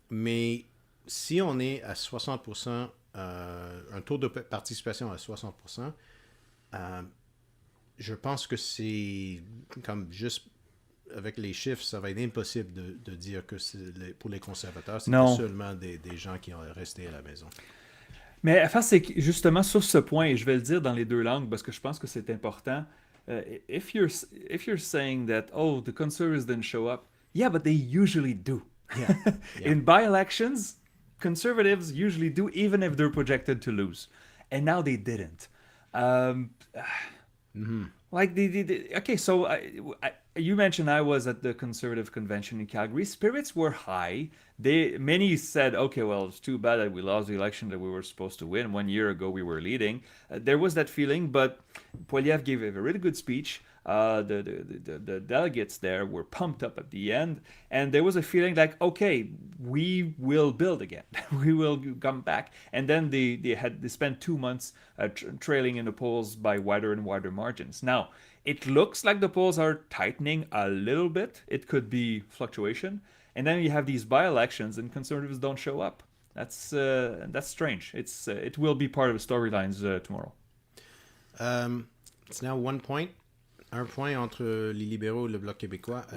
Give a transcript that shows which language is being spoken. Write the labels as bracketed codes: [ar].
[fr] Mais si on est à 60%, un taux de participation à 60%, je pense que c'est comme juste... Avec les chiffres, ça va être impossible de dire que pour les conservateurs, c'est pas seulement des gens qui ont resté à la maison. Mais l'affaire, c'est que justement sur ce point, et je vais le dire dans les deux langues parce que je pense que c'est important. [en] If you're saying that, oh, the conservatives didn't show up, yeah, but they usually do. Yeah. Yeah. In by-elections, conservatives usually do, even if they're projected to lose. And now they didn't. Um, Like okay, so you mentioned I was at the conservative convention in Calgary. Spirits were high. Many said, okay, well, it's too bad that we lost the election that we were supposed to win. 1 year ago, we were leading. There was that feeling, but Poilievre gave a really good speech. The delegates there were pumped up at the end, and there was a feeling like, okay, we will build again, we will come back. And then they spent 2 months trailing in the polls by wider and wider margins. Now it looks like the polls are tightening a little bit. It could be fluctuation, and then you have these by-elections, and conservatives don't show up. That's strange. It will be part of the storylines tomorrow. It's now 1 point. [fr] Un point entre les libéraux et le Bloc québécois à